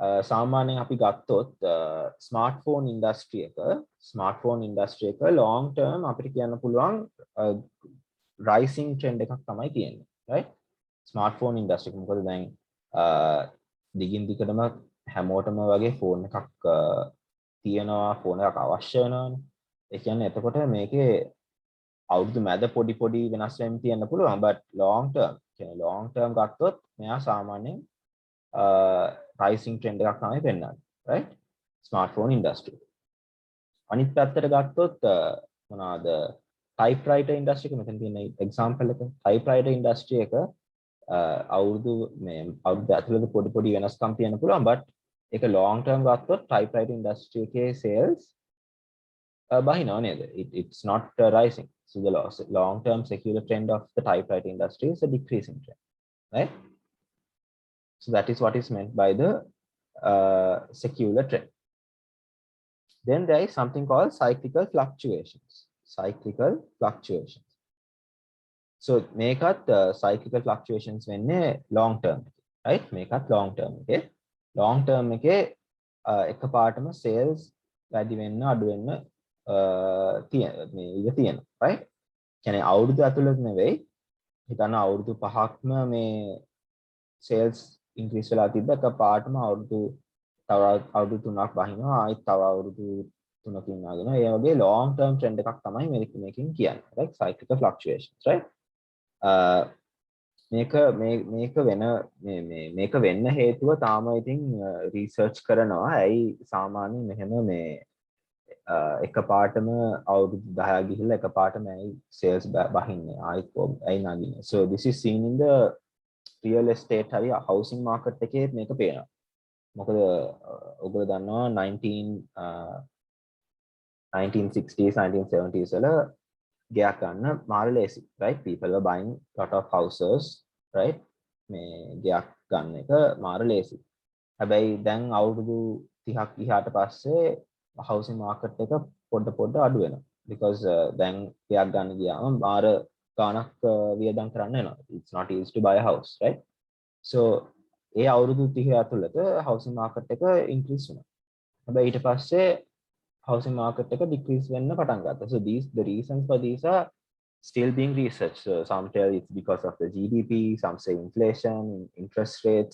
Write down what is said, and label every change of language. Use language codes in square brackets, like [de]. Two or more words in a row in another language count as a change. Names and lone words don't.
[si] සාමාන්‍යයෙන් අපි ගත්තොත් [en] smartphone industry [si] එක [en] long term [si] අපිට කියන්න පුළුවන් [en] rising trend [si] එකක් තමයි තියෙන්නේ, right? [en] smartphone industry [si] එක මොකද දැන් දිගින් දිගටම හැමෝටම වගේ ෆෝන් එකක් තියෙනවා, ෆෝන් එකක් අවශ්‍ය වෙනවානේ. ඒ කියන්නේ එතකොට මේකේ අවුරුදු මැද පොඩි වෙනස් වෙමින් තියෙන්න පුළුවන්, but [en] long term [si] ගත්තොත් මෙයා සාමාන්‍යයෙන් [en] rising trend [si] එකක් තමයි පෙන්වන්නේ, right? [en] smartphone industry. [si] අනිත් පැත්තට ගත්තොත් මොනවාද [en] typewriter industry [si] එක මෙතන තියෙන example එක [en] typewriter industry [si] එක අවුරුදු ඇතුළත පොඩි වෙනස්කම් තියෙන්න පුළුවන්, but ඒක [en] long term [si] ගත්තොත් [en] typewriter industry [si] එකේ sales බහිනව නේද? [en] It's not rising. So the long term secular trend of the typewriter industry is a decreasing trend, right? So that is what is meant by the secular trend. Then there is something called cyclical fluctuations. So මේකත් cyclical fluctuations වෙන්නේ long term, right? [si] මේකත් [en] long term [si] එකේ. [en] long term [si] එකේ එකපාරටම sales වැඩි වෙන්න අඩු වෙන්න තියෙනවා, right? කියන්නේ අවුරුදු ඇතුළත නෙවෙයි. හිතන්න අවුරුදු 5ක්ම මේ [en] sales increase [si] වෙලා තිබ්බ එකපාරටම අවුරුදු 3ක් බහිනවා, ආයෙත් තව අවුරුදු 3කින් ආගෙනවා. ඒ වගේ [en] long term trend [si] එකක් තමයි මේකෙන් කියන්නේ, [en] right? cyclical fluctuations, right? [si] මේක වෙන්න හේතුව තාම ඉතින් රිසර්ච් කරනවා. ඇයි සාමාන්‍යයෙන් මෙහෙම මේ එකපාරටම අවුරුදු 10ක් ගිහිල්ලා එකපාරටම ඇයි sales බහින්නේ, ආයෙත් ඇයි නගින්නේ. [en] So this is seen in the real estate හරි housing market [si] එකේ මේක පේනවා. මොකද ඔයගොල්ලෝ දන්නවා 1960s 1970s වල ගයක් ගන්න මාර ලේසි, [en] right? People were buying lot of houses, right? [si] මේ ගයක් ගන්න එක මාර ලේසි. හැබැයි දැන් අවුරුදු 30ක් ගියාට පස්සේ [en] housing market [si] එක පොඩ අඩු වෙනවා. because දැන් ගයක් ගන්න ගියාම මාර ගාණක් වියදම් කරන්න වෙනවා. [en] It's not easy to buy a house, right? [si] So ඒ අවුරුදු 30 ඇතුළත [en] housing market [si] එක increase වෙනවා. හැබැයි ඊට පස්සේ [en] housing market [si] එක decrease වෙන්න පටන් ගත්තා. [en] So the reasons for these are still being researched. So some tell it's because of the GDP, some say inflation, interest rates.